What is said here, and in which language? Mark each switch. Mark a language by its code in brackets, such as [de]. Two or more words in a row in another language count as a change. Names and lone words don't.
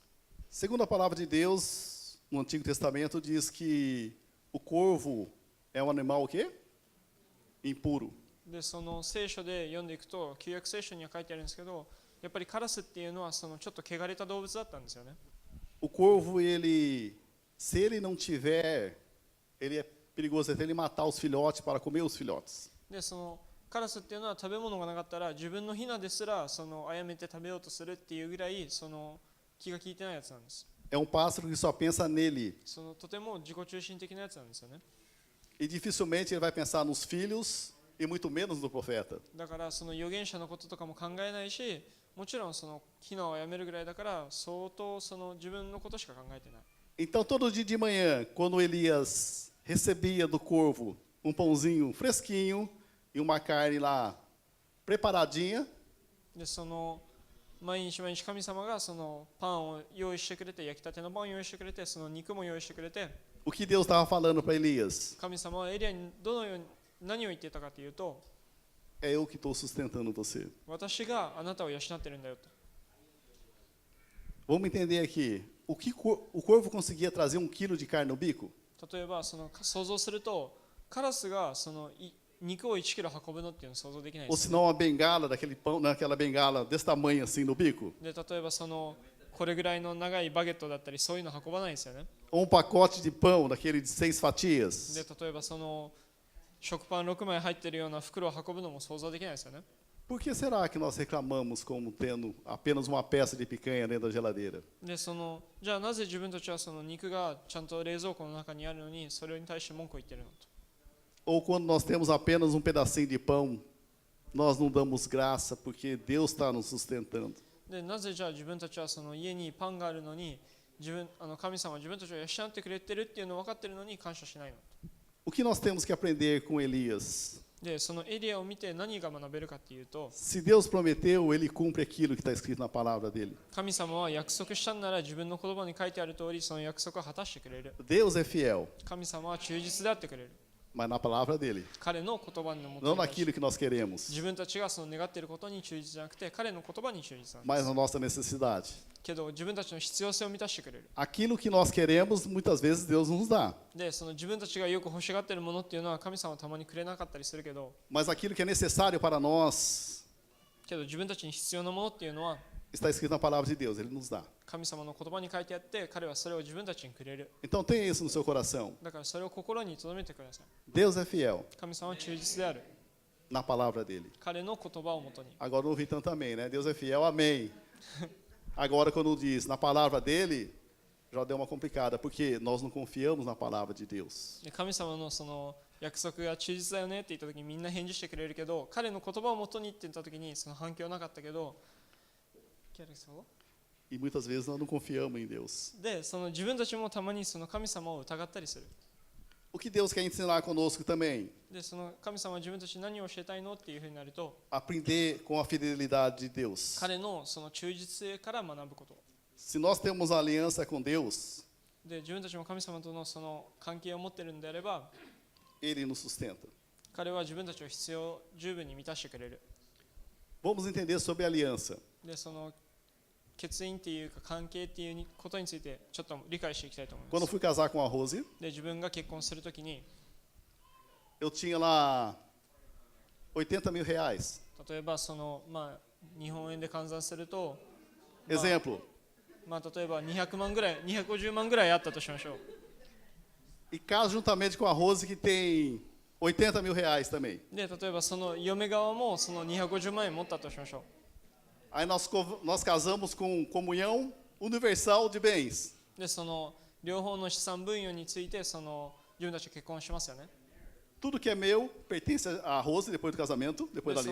[pt] Segundo a palavra de Deus, no Antigo Testamento, diz que o corvo é um animal o quê? Impuro. [ja] でその聖書で読んでいくと、旧約聖書には書いてあるんですけど、やっぱりカラスっていうのはそのちょっと汚れた動物だったんですよね。 [pt] O corvo, se ele não tiver, ele é perigoso até ele matar os filhotes para comer os filhotes. [ja] でそのカラスっていうのは食べ物がなかったら自分のヒナですらその殺めて食べようとするっていうぐらいその気が利いてないやつなんです。 [pt] É um pássaro que só pensa nele. [ja] そのとても自己中心的なやつなんですよね。 [pt] E dificilmente ele vai pensar nos filhos e muito menos no profeta. [ja] だからその預言者のこととかも考えないし、もちろんそのヒナをやめるぐらいだから相当その自分のことしか考えてない。 [pt] Então, todo dia de manhã, quando Elias recebia do corvo um pãozinho fresquinho e uma carne lá preparadinha, [ja] でその毎日毎日神様がそのパンを用意してくれて、焼きたてのパンを用意してくれて、その肉も用意してくれて、 [pt] o que Deus estava falando para Elias? [ja] 神様はエリアにどのように何を言っていたかというと、 [pt] É eu que estou sustentando você. [ja] 私があなたを養ってるんだよと。 [pt] Vamos entender aqui. O corvo conseguia trazer 1 quilo de carne no bico? [ja] 例えばその想像すると、カラスがその肉を1キロ運ぶのっていうのを想像できないで [pt] Ou [ja] す [pt] se não uma bengala daquele pão, naquela bengala desse tamanho assim no bico? [ja] で例えばそのこれぐらいの長いバゲットだったりそういうの運ばないですよね。 [pt] Ou um pacote de pão daquele de 6 fatias? [ja] で例えばその食パン6枚入ってるような袋を運ぶのも想像できないですよね。 [pt] Por que será que nós reclamamos como tendo apenas uma peça de picanha dentro da geladeira? [ja] でそのじゃあなぜ自分たちはその肉がちゃんと冷蔵庫の中にあるのにそれに対して文句を言ってるのと。 [pt] Ou quando nós temos apenas um pedacinho de pão, nós não damos graça porque Deus está nos sustentando. [ja] でなぜじゃあ自分たちはその家にパンがあるのに神様は自分たちを養ってくれてるっていうのを分かってるのに感謝しないのと。 [pt] O que nós temos que aprender com Elias? [ja] でそのエリアを見て何が学べるかっていうと、 [pt] Se Deus prometeu, Ele cumpre aquilo que está escrito na palavra dele. [ja] 神様は約束したんなら自分の言葉に書いてある通りその約束を果たしてくれる。 [pt] Deus é fiel, [ja] 神様は忠実であってくれる。 [pt] mas na palavra dele, [ja] 彼の言葉のも [pt] não [ja] とに対し [pt] naquilo que nós queremos, [ja] 自分たちがその願っていることに忠実じゃなくて彼の言葉に忠実なんです。 [pt] mas na nossa necessidade. [ja] けど自分たちの必要性を満たしてくれる。 [pt] Aquilo que nós queremos, muitas vezes Deus nos dá, [ja] でその自分たちがよく欲しがっているものっていうのは神様はたまにくれなかったりするけど、 [pt] mas aquilo que é necessário para nós [ja] けど自分たちに必要なものっていうのは [pt] está escrito na palavra de Deus, Ele nos dá. [ja] 神様の言葉に書いてあって彼はそれを自分たちにくれる。 [pt] Então tenha isso no seu coração. [ja] だからそれを心に留めてください。 [pt] Deus é fiel [ja] 神様は忠実である。 [pt] na palavra dele. [ja] 彼の言葉をもとに。 [pt] Agora não ouvi tanto amém, né? Deus é fiel, amém. Agora quando diz na palavra dele, já deu uma complicada, porque nós não confiamos na palavra de Deus. [ja] で神様のその約束が忠実だよねって言った時にみんな返事してくれるけど、彼の言葉をもとにって言った時にその反響なかったけど、 [pt] E muitas vezes nós não confiamos em Deus. [ja] でその自分たちもたまにその神様を疑ったりする。 [pt] O que Deus quer ensinar conosco também? [ja] でその神様は自分たちに何を教えたいのっていうふうになると、 [pt] Aprender com a fidelidade de Deus. [ja] 彼のその忠実性から学ぶこと。 [pt] Se nós temos aliança com Deus, [ja] で自分たちも神様とのその関係を持っているんであれば、 [pt] Ele nos sustenta. [ja] 彼は自分たちを必要十分に満たしてくれる。 [pt] Vamos entender sobre aliança. [ja] でその欠員っていうか関係っていうことについてちょっと理解していきたいと思いま [pt] Quando eu [ja] す。 [pt] fui casar com a Rose, [ja] で自分が結婚するときに [pt] eu tinha lá 80 mil reais. [ja] 例えばその日本円で換算すると、 [pt] Exemplo, [ja] 例えば200万ぐらい250万ぐらいあったとしましょう。 [pt] e casa juntamente com a Rose, que tem 80 mil reais também. [ja] で例えばその嫁側もその250万円持ったとしましょ [pt] Aí nós casamos com comunhão universal de bens. [ja] う。でその両方の資産分与についてその自分たち結婚しますよね。 [pt] Tudo que é meu pertence à Rose depois do casamento, depois da